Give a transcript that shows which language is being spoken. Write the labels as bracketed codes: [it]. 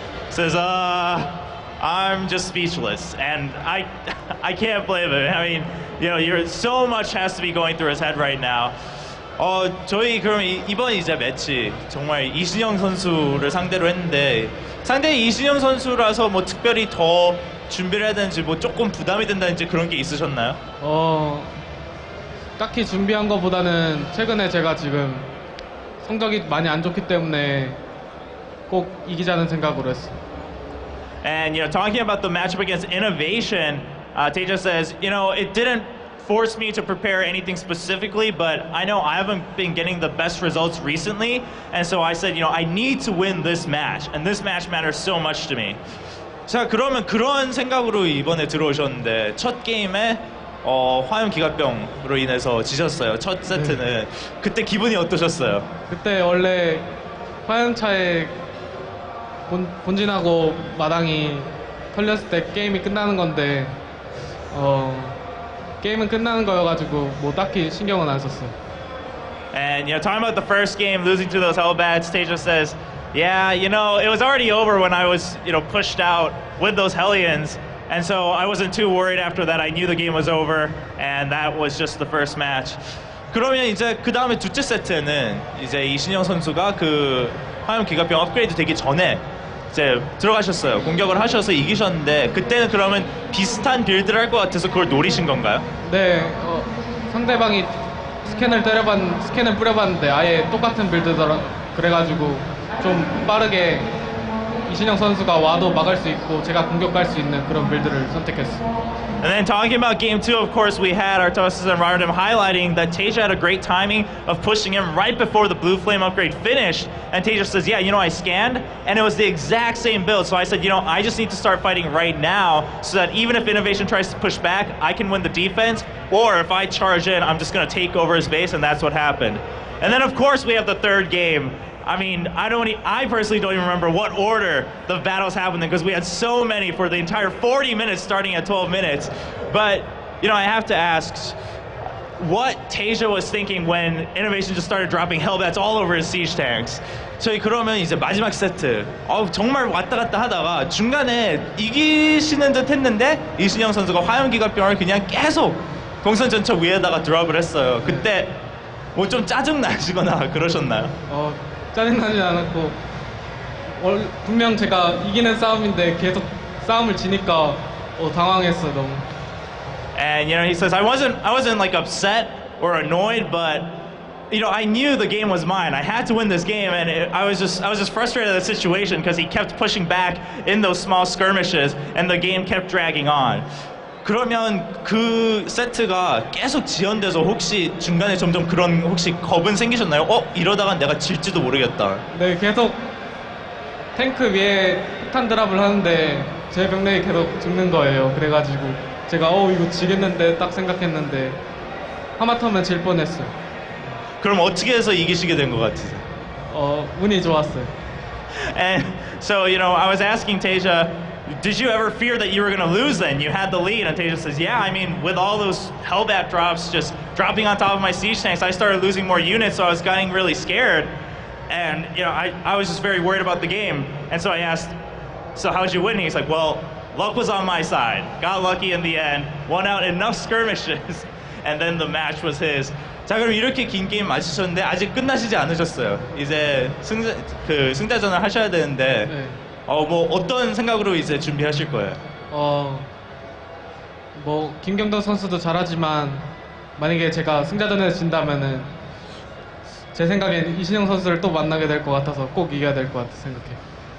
[en] Says, I'm just speechless, and I can't blame him. I mean, you know, so much has to be going through his head right now. [ko] 저희 그럼 이번 이제 매치 정말 이신영 선수를 상대로 했는데 상대 이신영 선수라서 뭐 특별히 더 준비를 해야 되는지 뭐 조금 부담이 된다든지 그런 게 있으셨나요? 딱히 준비한 것보다는 최근에 제가 지금 성적이 많이 안 좋기 때문에 꼭 이기자는 생각으로 했어요. [en] And you know, talking about the matchup against INnoVation, TaeJa says, you know, it didn't force me to prepare anything specifically, but I know I haven't been getting the best results recently, and so I said, you know, I need to win this match, and this match matters so much to me. [ko] 자, 그러면 그런 생각으로 이번에 들어오셨는데 첫 게임에 화염 기갑병으로 인해서 지셨어요. 첫 세트는. 그때 기분이 어떠셨어요? 그때 원래 화염차에 본진하고 마당이 털렸을 때 게임이 끝나는 건데 게임은 끝나는 거여가지고 뭐 딱히 신경은 안 썼어요. [en] And you know, talking about the first game, losing to those Hellbats, TaeJa says, yeah, you know, it was already over when I was, you know, pushed out with those Hellions, and so I wasn't too worried after that. I knew the game was over, and that was just the first match. [ko] 그러면 이제 그 다음에 두째 세트는 이제 이신영 선수가 그 화염 기갑병 업그레이드 되기 전에 이제 들어가셨어요. 공격을 하셔서 이기셨는데 그때는 그러면 비슷한 빌드를 할 것 같아서 그걸 노리신 건가요? 네, 상대방이 스캔을 뿌려봤는데 아예 똑같은 빌드더라. 그래가지고 좀 빠르게 이신영 선수가 와도 막을 수 있고 제가 공격할 수 있는 그런 빌드를 선택했어요. [en] And then talking about game 2, of course, we had Artosis and Rotterdam highlighting that TaeJa had a great timing of pushing him right before the blue flame upgrade finished. And TaeJa says, yeah, you know, I scanned, and it was the exact same build. So I said, you know, I just need to start fighting right now so that even if INnoVation tries to push back, I can win the defense. Or if I charge in, I'm just going to take over his base, and that's what happened. And then, of course, we have the third game. I mean, I personally don't even remember what order the battles happened in because we had so many for the entire 40 minutes starting at 12 minutes. But, you know, I have to ask what TaeJa was thinking when INnoVation just started dropping Hellbats all over his siege tanks. [ko] 저희 그러면 이제 마지막 세트 정말 왔다 갔다 하다가 중간에 이기시는 듯 했는데 이신영 선수가 화염기갑병을 그냥 계속 공선전차 위에다가 드롭을 했어요. 그때 뭐 좀 짜증 나시거나 그러셨나요? 짜증나지 않았고 분명 제가 이기는 싸움인데 계속 싸움을 지니까 당황했어 너무. [en] And you know, he says I wasn't like upset or annoyed, but you know, I knew the game was mine. I had to win this game, and I was just frustrated at the situation because he kept pushing back in those small skirmishes, and the game kept dragging on. [ko] 그러면 그 세트가 계속 지연돼서 혹시 중간에 점점 그런 혹시 겁은 생기셨나요? 이러다가 내가 질지도 모르겠다. 네, 계속 탱크 위에 폭탄 드랍을 하는데 제 병력이 계속 죽는 거예요. 그래가지고 제가 이거 지겠는데 딱 생각했는데 하마터면 질 뻔했어요. 그럼 어떻게 해서 이기시게 된 것 같으세요? 운이 좋았어요. [en] And so, you know, I was asking TaeJa, did you ever fear that you were going to lose then? You had the lead, and TaeJa says, yeah, I mean, with all those Hellbat drops just dropping on top of my siege tanks, I started losing more units, so I was getting really scared. And, you know, I was just very worried about the game. And so I asked, so how'd you win? He's like, well, luck was on my side. Got lucky in the end. Won out enough skirmishes. And then the match was his. [ko] 자, 그럼 이렇게 긴 게임 맞으셨는데 아직 끝나시지 않으셨어요. 이제 승자전을 하셔야 되는데 네. 뭐 어떤 생각으로 이제 준비하실 거예요? 뭐 김경덕 선수도 잘하지만 만약에 제가 승자전에서 진다면은 제 생각엔 이신영 선수를 또 만나게 될 것 같아서 꼭 이겨야 될 것 같아 생각해요.